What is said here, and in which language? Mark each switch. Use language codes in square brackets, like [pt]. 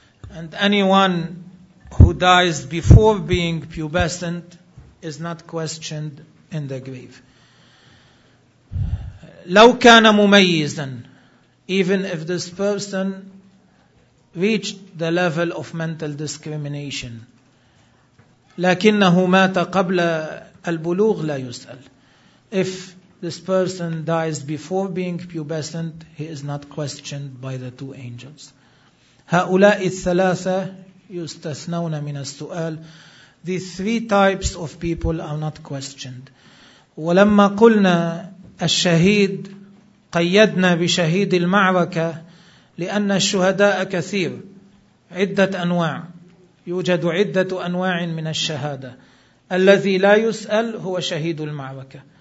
[en] And anyone who dies before being pubescent is not questioned in the grave. [ar] لو كان مميزا, [en] even if this person reached the level of mental discrimination, [ar] لكنه مات قبل البلوغ لا يسأل. [en] If this person dies before being pubescent, he is not questioned by the two angels. [ar] هؤلاء الثلاثة يستثنون من السؤال. [en] These three types of people are not questioned. [ar] ولما قلنا الشهيد قيدنا بشهيد المعركة لأن الشهداء كثير, عدة أنواع, يوجد عدة أنواع من الشهادة. الذي لا يسأل هو شهيد المعركة.